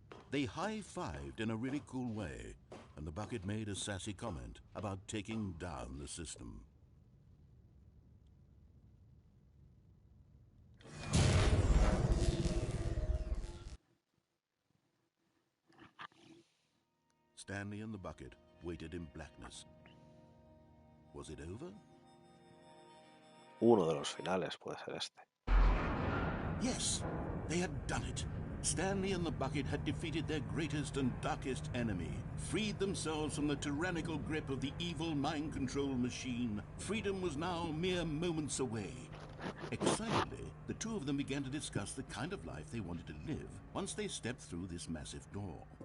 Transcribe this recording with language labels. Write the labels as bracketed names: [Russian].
[English] They high-fived in a really cool way, and the bucket made a sassy comment about taking down the system. Stanley and the bucket waited in blackness. Was it over? [Spanish] Uno de los finales puede ser este. [English] Yes, they had done it. Stanley and the bucket had defeated their greatest and darkest enemy, freed themselves from the tyrannical grip of the evil mind control machine. Freedom was now mere moments away. Excitedly, the two of them began to discuss the kind of life they wanted to live once they stepped through this massive door.